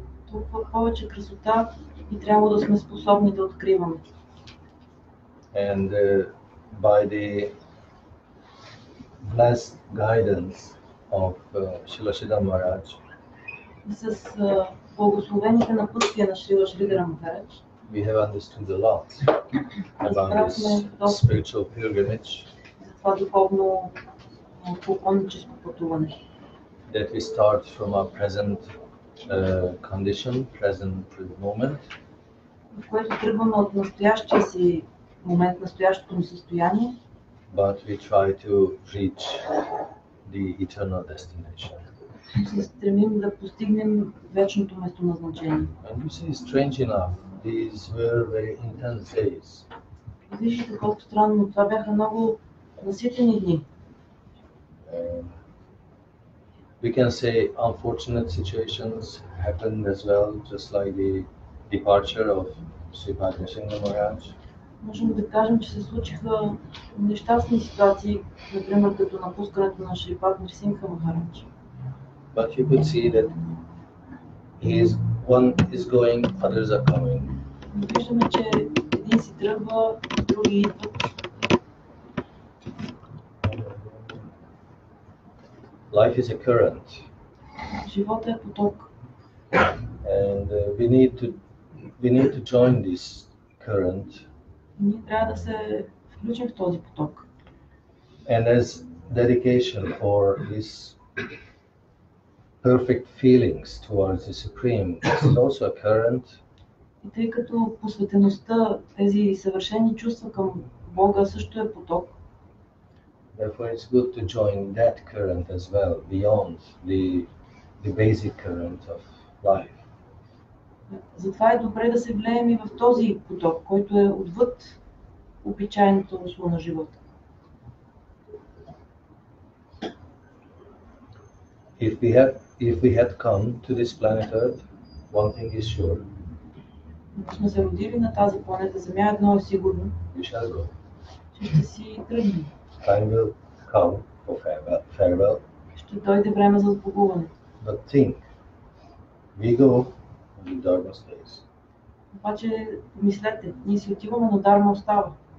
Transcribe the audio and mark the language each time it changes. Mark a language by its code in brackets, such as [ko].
[bg] толкова повече красота и трябва да сме способни да откриваме. [en] And by the blessed guidance of Srila Sridhar Maharaj, [bg] С благословените напътствия на Шрила Шридхара Махарадж, [en] we have understood a lot about this spiritual pilgrimage [bg] за това духовно поклонническо пътуване. [en] that we start from our present condition, present moment, [bg] В което тръгваме от настоящия си момент, настоящото ни състояние, [en] but we try to reach the eternal destination. [bg] се стремим да постигнем вечното местоназначение. [en] And you see, strange enough, these were very intense days. [bg] Виждате колко странно, това бяха много наситени дни. [en] We can say unfortunate situations happened as well, just like the departure of Sri Bhakti Kamala Maharaj. [bg] Можем да кажем, че се случиха нещастни ситуации, например като напускането на Шри Бхакти Камала Махарадж. [en] But you could see that one is going, others are coming. [bg] Виждаме, че един си тръгва, други идват. [en] Life is a current. [bg] Живота е поток. [en] And we need to join this current. [bg] Ние трябва да се включим в този поток. [en] And as dedication for this perfect feelings towards the Supreme is also a current. [bg] И тъй като посветеността, тези съвършени чувства към Бога също е поток. [en] Therefore, it's good to join that current as well, beyond the basic current of life. [bg] Затова е добре да се влеем и в този поток, който е отвъд обичайното русло на живота. [en] If we had come to this planet Earth, one thing is sure. [bg] Ако сме се родили на тази планета Земя, едно е сигурно. [en] We shall go. [bg] Че ще си тръгнем. [en] Time will come for farewell. [bg] Ще дойде време за отбогуване. [en] But think, we go, and the Dharma stays. [bg] Обаче, мислете, ние си отиваме, но Дharma остава.